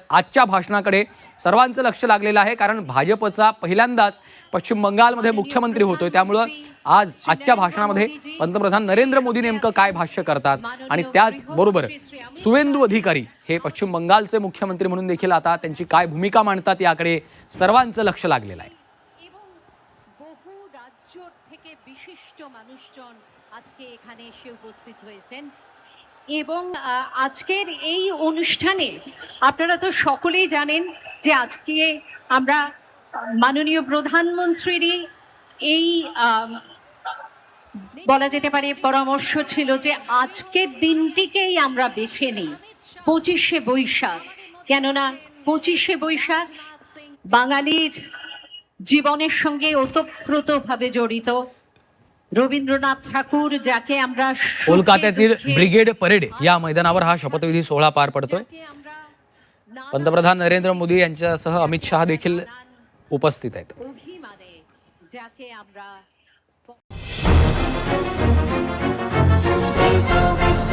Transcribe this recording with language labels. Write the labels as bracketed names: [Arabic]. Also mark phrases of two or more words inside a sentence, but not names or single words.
[Marathi] आजच्या भाषणाकडे सर्वांचं लक्ष लागलेलं आहे, कारण भाजपचा पहिल्यांदाच पश्चिम बंगालमध्ये मुख्यमंत्री होतोय। त्यामुळं आजच्या भाषणामध्ये पंतप्रधान नरेंद्र मोदींनी नेमकं काय भाष्य करतात आणि त्याचबरोबर सुवेंदू अधिकारी हे पश्चिम बंगालचे मुख्यमंत्री म्हणून देखील आता त्यांची काय भूमिका मांडतात याकडे सर्वांचं लक्ष लागलेलं आहे। [Bangla] এবং বহু রাজ্য থেকে বিশিষ্ট মানুষজন আজকে এখানে এসে উপস্থিত হয়েছেন এবং আজকের এই অনুষ্ঠানে আপনারা তো সকলেই জানেন যে আজকে আমরা মাননীয় প্রধানমন্ত্রীরই এই বলা যেতে পারে পরামর্শ ছিল যে আজকের দিনটিকেই আমরা বেছে নিই 25শে বৈশাখ, কেননা 25শে বৈশাখ বাঙালির জীবনের সঙ্গে ওতপ্রোতভাবে জড়িত। রবীন্দ্রনাথ ঠাকুর যাকে আমরা [Marathi] कोलकात्यातील ब्रिगेड परेड या मैदानावर हा शपथविधी सोहळा पार पडतोय। पंतप्रधान नरेंद्र मोदी यांच्यासह अमित शहा देखील उपस्थित आहेत। [Bangla] অভিমানে যাকে আমরা